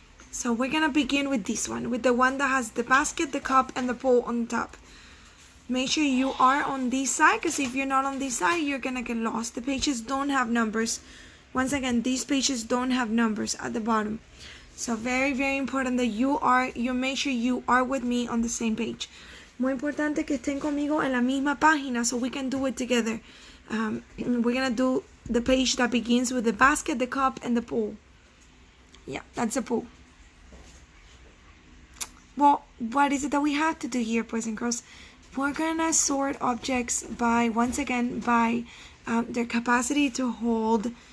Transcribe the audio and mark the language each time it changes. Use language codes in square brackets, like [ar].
[en] So we're gonna begin with this one, with the one that has the basket, the cup, and the bowl on top. Make sure you are on this side, because if you're not on this side, you're gonna get lost. The pages don't have numbers. Once again, these pages don't have numbers at the bottom. So very, very important that you make sure you are with me on the same page. [es] Muy importante que estén conmigo en la misma página [en] so we can do it together. We're gonna do the page that begins with the basket, the cup, and the pool. Yeah, that's the pool. Well, what is it that we have to do here, boys and girls? We're gonna sort objects by, once again, by their capacity to hold.